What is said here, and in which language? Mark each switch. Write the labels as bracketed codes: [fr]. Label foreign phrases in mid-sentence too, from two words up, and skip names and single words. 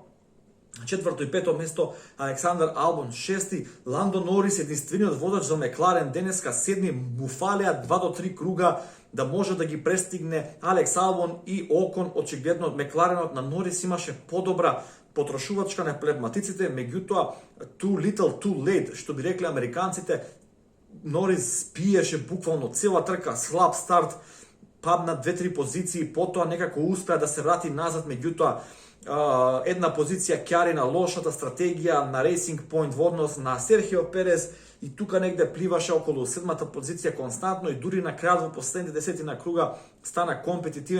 [mk] Четврто и пето место Александар Албон, шести Ландо Норис, единствениот водач за Мекларен денеска, седми, му фалеа 2 до 3 круга да може да ги престигне Алекс Албон и Окон. Очигледно од Мекларенот на Норис имаше подобра потрошувачка на пневматиците, меѓутоа [en] too little too late, [mk] што би рекле американците. Норис пиеше буквално цела трка, слаб старт, падна 2-3 позиции, потоа некако успеа да се врати назад, меѓутоа една позиција кјари на лошата стратегија на Racing Point во однос на Серхио Перес, и тука негде пливаше околу седмата позиција константно, и дури на крајот во последните 10 круга стана компетитивен.